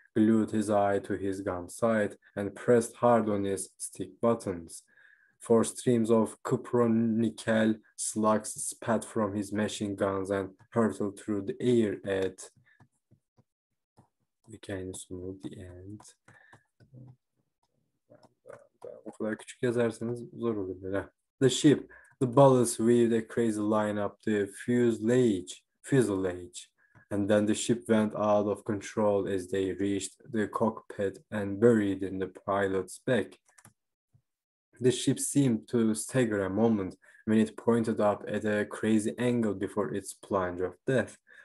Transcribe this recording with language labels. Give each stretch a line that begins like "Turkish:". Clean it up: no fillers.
English: glued his eye to his gun sight, and pressed hard on his stick buttons. Four streams of cupronickel slugs spat from his machine guns and hurtled through the air at
Turkish: hikayenin sonu,
English: the end.
Turkish: O kadar küçük yazarsanız zor olur böyle.
English: The ship, the ballast weaved a crazy line up the fuselage, and then the ship went out of control as they reached the cockpit and buried in the pilot's back. The ship seemed to stagger a moment when it pointed up at a crazy angle before its plunge of death.